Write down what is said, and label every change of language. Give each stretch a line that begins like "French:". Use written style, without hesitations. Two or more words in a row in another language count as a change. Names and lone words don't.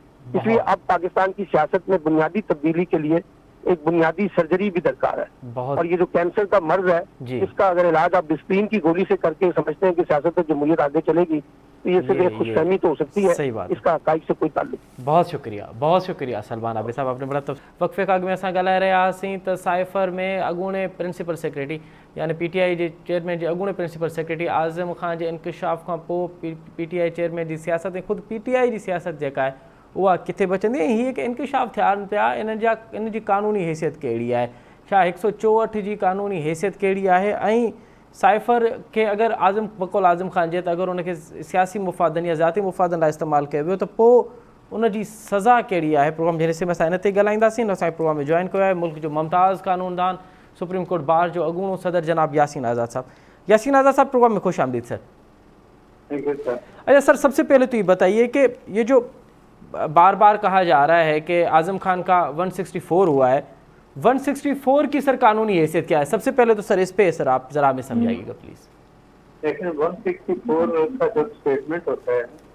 Urdu: اس لیے اب پاکستان کی سیاست میں بنیادی تبدیلی کے لیے ایک بنیادی سرجری بھی درکار ہے، اور یہ جو کینسر کا مرض ہے، اس کا اگر علاج آپ ڈسپلن کی گولی سے کر کے سمجھتے ہیں کہ سیاست اور جمہوریت آگے چلے گی، تو یہ صرف ایک خوش فہمی تو ہو سکتی ہے, صحیح بات, اس کا حقائق سے کوئی تعلق. بہت شکریہ سلمان عابد صاحب، آپ نے بڑا
Sindhi: वक्फे खां में असां ॻाल्हाए रहियासीं त साइफर में अॻूणे प्रिंसिपल सेक्रेटरी यानी PTI जे चेयरमैन जे अॻूणे प्रिंसिपल सेक्रेटरी आज़म खान जे इंकशाफ खां पोइ PTI चेयरमैन जी सियासत ऐं ख़ुदि PTI जी सियासत जेका आहे उहा किथे बचंदी, ऐं हीअ इंकशाफ थियनि पिया इन जी कानूनी हैसियत कहिड़ी आहे, छा 164 जी कानूनी हैसियत कहिड़ी आहे, ऐं साइफर के अगर आज़म बकौल आज़म खान जे त अगर उनखे सियासी मुफ़ादनि या ज़ाती मुफ़ादनि लाइ इस्तेमालु कयो वियो त पोइ उन जी सज़ा कहिड़ी आहे। प्रोग्राम जे हिसे में असां इन ते ॻाल्हाईंदासीं। असांजे प्रोग्राम में जॉइन कयो आहे मुल्क जो मुमताज़ कानूनदान, सुप्रीम कोर्ट बार जो अॻूणो सदर जनाब यासीन आज़ाद साहब। यासीन आज़ाद साहब, प्रोग्राम में खुश आमदीद सर।
Urdu: اچھا سر، سب سے پہلے تو یہ بتائیے کہ یہ جو بار بار کہا جا رہا ہے کہ اعظم خان کا 164 ہوا ہے، 164 کی سر قانونی حیثیت کیا ہے? سب سے پہلے تو سر اس پہ سر آپ ذرا ہمیں سمجھائیے گا پلیز. دیکھیے 164 کا جو اسٹیٹمنٹ ہوتا ہے,